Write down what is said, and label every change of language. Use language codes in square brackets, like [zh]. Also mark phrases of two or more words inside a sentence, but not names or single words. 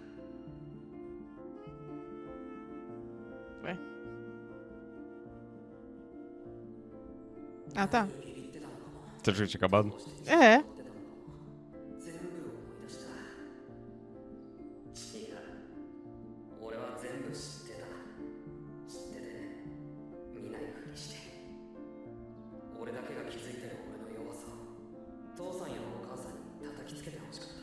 [pt] Ué. Ah, tá. Você achou que tinha acabado? É. [ja] 全部思い出した。違う。俺は全部知ってた。知ってて見ないふりして。俺だけが気づいてる俺の弱さを父さんやお母さんに叩きつけてほしかった。